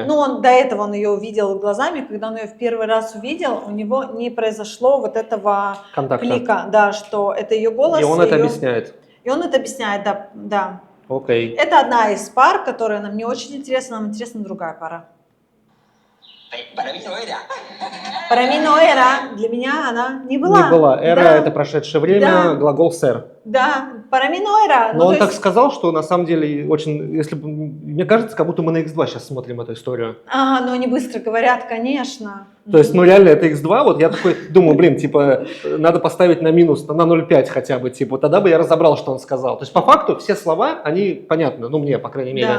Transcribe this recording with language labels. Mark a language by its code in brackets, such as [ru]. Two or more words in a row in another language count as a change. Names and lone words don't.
[ru] Ну, до этого он ее увидел глазами, когда он ее в первый раз увидел, у него не произошло вот этого клика, да, что это ее голос. И он это объясняет. И он это объясняет, да. Окей. Это одна из пар, которая нам не очень интересна, нам интересна другая пара. [es] Para mí no era. Para mí no era. [ru] Для меня она не была. Не была. Эра это прошедшее время, глагол ser. Да, [es] para mí no era. [ru] Но он так сказал, что на самом деле мне кажется, как будто мы на X2 сейчас смотрим эту историю. Ага, но они быстро говорят, конечно. То есть, реально это X2, вот я такой думаю, надо поставить на минус, на 0,5 хотя бы, тогда бы я разобрал, что он сказал. То есть, по факту, все слова, они понятны, мне, по крайней мере.